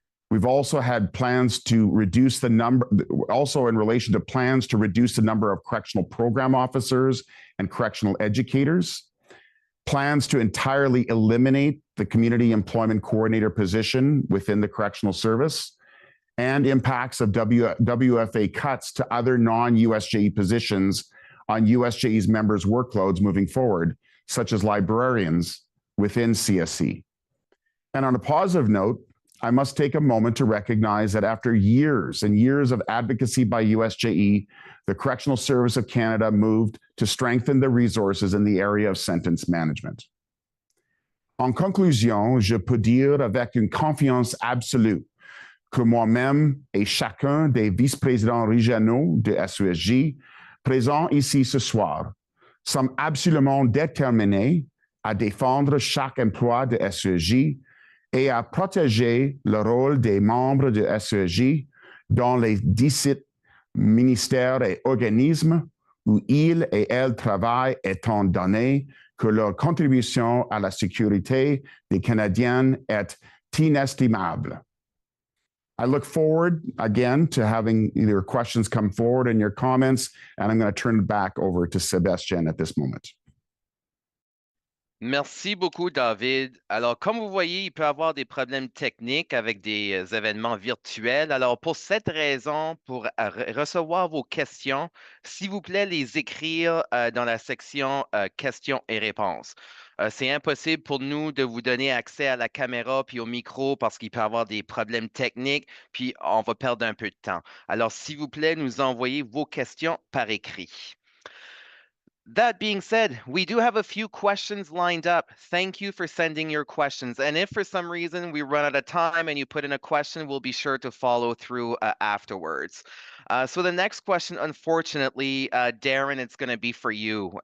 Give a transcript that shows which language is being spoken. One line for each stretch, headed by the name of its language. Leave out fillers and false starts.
English: We've also had plans to reduce the number, also in relation to plans to reduce the number of correctional program officers and correctional educators, plans to entirely eliminate the community employment coordinator position within the correctional service, and impacts of WFA cuts to other non-USJE positions on USJE's members' workloads moving forward, such as librarians within CSC. And on a positive note, I must take a moment to recognize that after years and years of advocacy by USJE, the Correctional Service of Canada moved to strengthen the resources in the area of sentence management.
French: En conclusion, je peux dire avec une confiance absolue que moi-même et chacun des vice-présidents régionaux de SESJ présents ici ce soir sommes absolument déterminés à défendre chaque emploi de SESJ et à protéger le rôle des membres de SESJ dans les 17 ministères et organismes où ils et elles travaillent, étant donné que leur contribution à la sécurité des Canadiens est inestimable.
English: I look forward again to having your questions come forward and your comments, and I'm going to turn it back over to Sébastien at this moment.
French: Merci beaucoup, David. Alors, comme vous voyez, il peut y avoir des problèmes techniques avec des événements virtuels. Alors, pour cette raison, pour recevoir vos questions, s'il vous plaît, les écrire dans la section questions et réponses. C'est impossible pour nous de vous donner accès à la caméra puis au micro parce qu'il peut y avoir des problèmes techniques, puis on va perdre un peu de temps. Alors, s'il vous plaît, nous envoyez vos questions par écrit.
English: That being said, we do have a few questions lined up. Thank you for sending your questions. And if for some reason we run out of time and you put in a question, we'll be sure to follow through afterwards. So the next question, unfortunately, Darren, it's going to be for you.